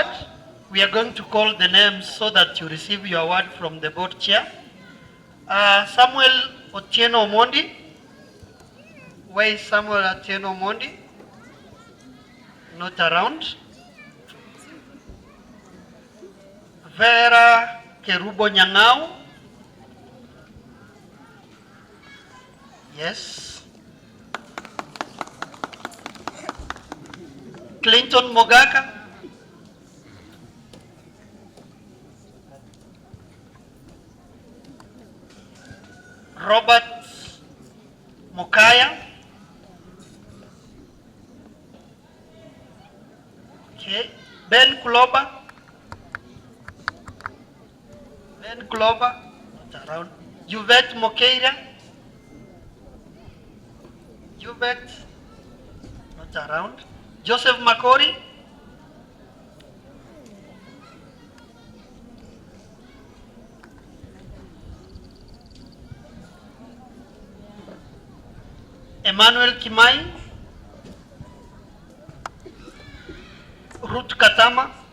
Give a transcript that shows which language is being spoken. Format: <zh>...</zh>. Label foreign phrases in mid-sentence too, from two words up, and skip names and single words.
<en>We are going to call the names so that you receive your award from the board chair. Samuel Otieno Mondi. Where is Samuel Otieno Mondi? Not around. Vera Kerubo Nyang'au. Yes. Clinton Mogaka. Robert Mukaya. Okay. Ben Kuloba. Ben Kuloba. Not around. Yvette Mokeira. Yvette. Not around. Joseph Makori. Emmanuel Kimai. Ruth Katama.</en>